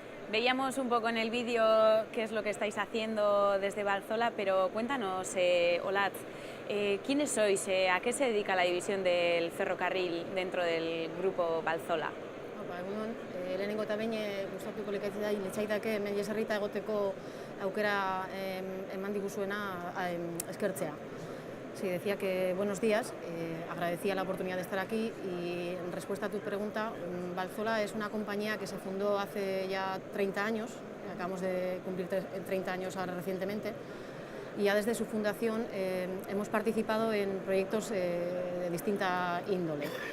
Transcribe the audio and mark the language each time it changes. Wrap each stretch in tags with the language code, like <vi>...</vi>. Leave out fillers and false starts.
<es>Veíamos un poco en el vídeo qué es lo que estáis haciendo desde Valzola, pero cuéntanos, Olatz, ¿quiénes sois? ¿A qué se dedica la división del ferrocarril dentro del grupo Valzola?</es> <eu>Egunon, lehenengo eta behin gustatuko litzaidake hemen jesarrita egoteko aukera eman diguzuena eskertzea.</eu> <es>Sí, decía que buenos días, agradecía la oportunidad de estar aquí y en respuesta a tu pregunta, Valzola es una compañía que se fundó hace ya 30 años, acabamos de cumplir 30 años ahora recientemente, y ya desde su fundación hemos participado en proyectos de distinta índole.</es>